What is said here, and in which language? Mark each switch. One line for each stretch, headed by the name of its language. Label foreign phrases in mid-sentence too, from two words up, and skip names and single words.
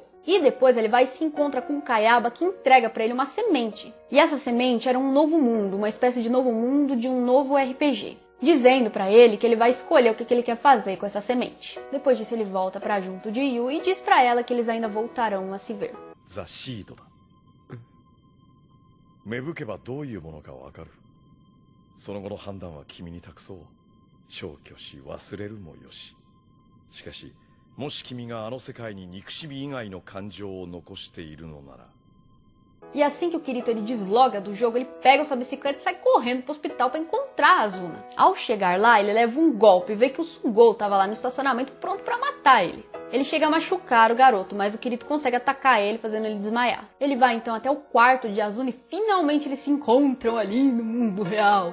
Portuguese: E depois ele vai e se encontra com o Kayaba, que entrega pra ele uma semente. E essa semente era um novo mundo, uma espécie de novo mundo de um novo RPG. Dizendo pra ele que ele vai escolher o que ele quer fazer com essa semente. Depois disso ele volta pra junto de Yu e diz pra ela que eles ainda voltarão a se ver.
Japanese: ザ・シードだ。芽吹けばどういうものかわかる。その後の判断は君に託そう。消去し忘れるもよし。しかし、もし君があの世界に憎しみ以外の感情を残しているのなら。
Portuguese: E assim que o Kirito ele desloga do jogo, ele pega sua bicicleta e sai correndo pro hospital para encontrar a Azuna. Ao chegar lá, ele leva um golpe e vê que o Sugou tava lá no estacionamento pronto para matar ele. Ele chega a machucar o garoto, mas o Kirito consegue atacar ele, fazendo ele desmaiar. Ele vai então até o quarto de Azuna e finalmente eles se encontram ali no mundo real.